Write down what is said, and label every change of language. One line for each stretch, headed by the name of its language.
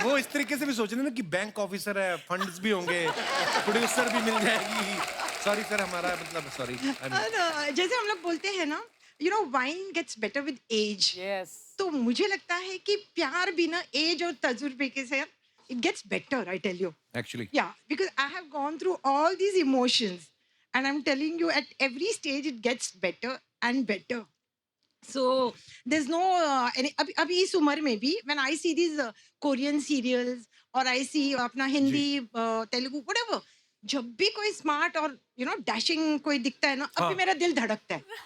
Hindi: वो इस तरीके से भी सोच रहे हैं ना कि बैंक ऑफिसर है, फंड्स भी होंगे, प्रोड्यूसर भी मिल जाएगी। सॉरी सर, हमारा मतलब सॉरी। जैसे हम लोग बोलते हैं ना,
English: You know wine gets better with age. Yes.
Hindi: तो मुझे लगता है कि प्यार भी ना एज और तजुर्बे के से
English: It gets better. I tell you. Actually. Yeah, because I have gone through all these emotions, and I'm telling you, at every stage it gets better and better. So there's no any.
Hindi: अभी इस उम्र में भी
English: when I see these Korean serials or I see
Hindi: अपना Hindi Telugu
English: whatever,
Hindi: जब भी कोई smart और
English: you know
Hindi: डैशिंग कोई दिखता है ना, अभी मेरा दिल धड़कता है.